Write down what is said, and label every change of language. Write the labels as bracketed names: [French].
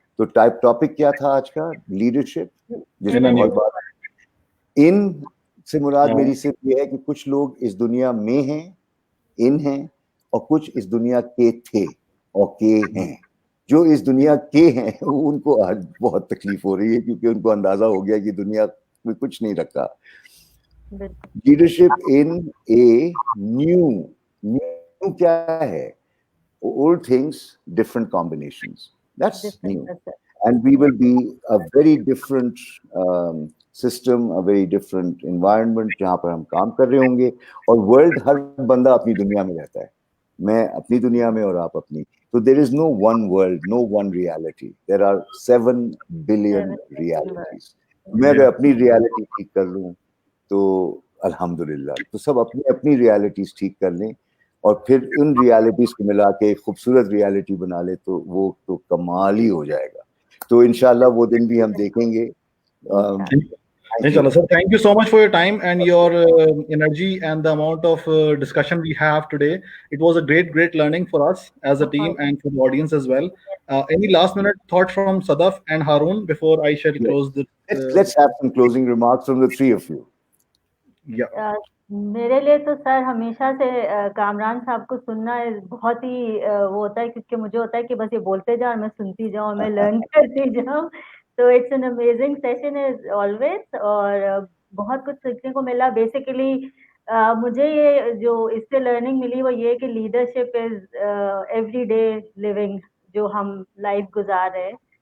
[Hindi] तो टॉपिक क्या था आज का? लीडरशिप. जिसमें बहुत बात इन से मुराद मेरी सिर्फ ये है कि कुछ लोग इस दुनिया में हैं, इन हैं, और कुछ इस दुनिया के थे और के हैं. जो इस दुनिया के हैं उनको आज बहुत तकलीफ हो रही है क्योंकि उनको अंदाजा हो गया कि दुनिया में कुछ नहीं रखा. [English] leadership in a new [Hindi] क्या है? [English] Old things, different combinations. That's new. And we will be a very different system, a very different environment [Hindi] जहाँ पर हम काम कर रहे होंगे. और वर्ल्ड, हर बंदा अपनी दुनिया में रहता है. मैं अपनी दुनिया में और आप अपनी. [English] तो there is no one world, no one reality. There are 7 billion realities. [Hindi] मैं अगर अपनी रियलिटी ठीक कर लूँ तो अल्हम्दुलिल्लाह. तो सब अपनी अपनी रियलिटीज ठीक कर लें और फिर उन रियलिटीज को मिला के खूबसूरत रियलिटी बना ले तो वो तो कमाल ही हो जाएगा. तो इंशाल्लाह वो दिन भी हम देखेंगे. [English] Inshallah, sir. Thank you so much for your time and your energy and the amount of discussion we have today. It was a great learning for us as a team and for the audience as well. Any last minute thoughts from Sadaf and Haroon before I shall close this? Let's have some closing remarks from the three of you. Yeah. [Hindi] मेरे लिए तो sir हमेशा से कामरान साहब को सुनना बहुत ही वो होता है, क्योंकि मुझे होता है कि बस ये बोलते जाओ और मैं सुनती जाऊँ, मैं लर्न करती जाऊँ. तो [English] it's an amazing session as always [Hindi] और बहुत कुछ सीखने को मिला. बेसिकली मुझे ये जो इससे लर्निंग मिली वो ये कि [English] leadership is everyday living, [Hindi] जो हम लाइफ गुजार रहे हैं.